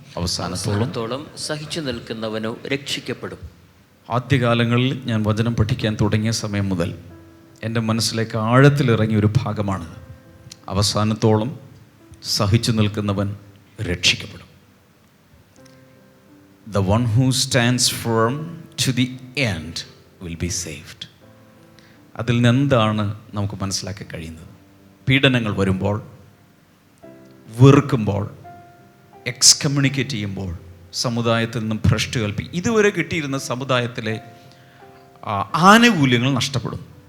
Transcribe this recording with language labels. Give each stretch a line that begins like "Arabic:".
Malayalam: അവസാനത്തോളം സഹിച്ചു നിൽക്കുന്നവനോ രക്ഷിക്കപ്പെടും. ആദ്യകാലങ്ങളിൽ ഞാൻ വചനം പഠിക്കാൻ തുടങ്ങിയ സമയം മുതൽ എൻ്റെ മനസ്സിലേക്ക് ആഴത്തിലിറങ്ങിയ ഒരു ഭാഗമാണ്. അവസാനത്തോളം സഹിച്ചു നിൽക്കുന്നവൻ രക്ഷിക്കപ്പെടും.
English: The one who stands firm to the end will be saved.
Malayalam: അതിൽ നിന്നെന്താണ് നമുക്ക് മനസ്സിലാക്കാൻ കഴിയുന്നത്? പീഡനങ്ങൾ വരുമ്പോൾ, വെറുക്കുമ്പോൾ, എക്സ്കമ്മ്യൂണിക്കേറ്റ് ചെയ്യുമ്പോൾ, സമുദായത്തിൽ നിന്നും ഭ്രഷ്ട് കൽപ്പി ഇതുവരെ കിട്ടിയിരുന്ന സമുദായത്തിലെ ആനുകൂല്യങ്ങൾ നഷ്ടപ്പെടും.